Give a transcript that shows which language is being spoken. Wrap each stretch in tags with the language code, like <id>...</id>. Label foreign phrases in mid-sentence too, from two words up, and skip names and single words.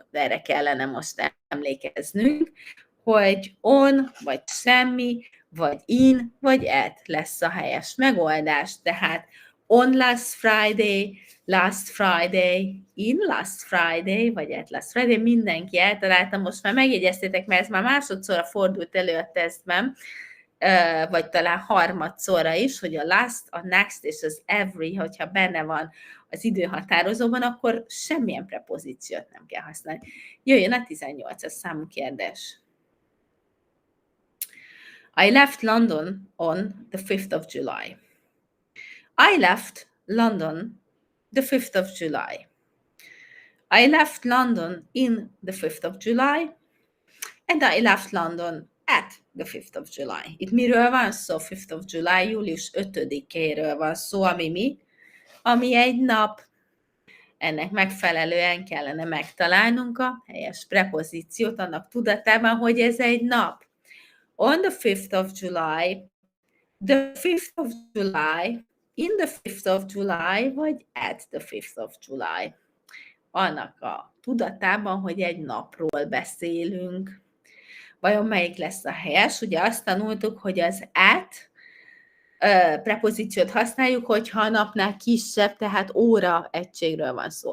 <hu>De erre kellene most emlékeznünk, hogy on, vagy semmi, vagy in, vagy at lesz a helyes megoldás.</hu> <en>Tehát on last Friday, in last Friday, vagy at last Friday,</en> <hu>mindenki eltalálta, most már megjegyeztétek, mert ez már másodszorra fordult elő a tesztben, vagy talán harmadszorra is, hogy a last, a next és az every, hogyha benne van az időhatározóban, akkor semmilyen prepozíciót nem kell használni. Jöjjön a 18-as számú kérdés.</hu> <en>I left London on the 5th of July. I left London the 5th of July. I left London in the 5th of July, and I left London at the 5th of July.</en> <hu>Itt miről van szó?</hu> <en>5th of July,</en> <hu>július 5-éről van szó, ami mi? Ami egy nap. Ennek megfelelően kellene megtalálnunk a helyes prepozíciót annak tudatában, hogy ez egy nap.</hu> <en>On the 5th of July, the 5th of July, in the 5th of July, vagy at the 5th of July.</en> <hu>Annak a tudatában, hogy egy napról beszélünk. Vajon melyik lesz a helyes? Ugye azt tanultuk, hogy az at prepozíciót használjuk, hogyha a napnál kisebb, tehát óra egységről van szó.</hu>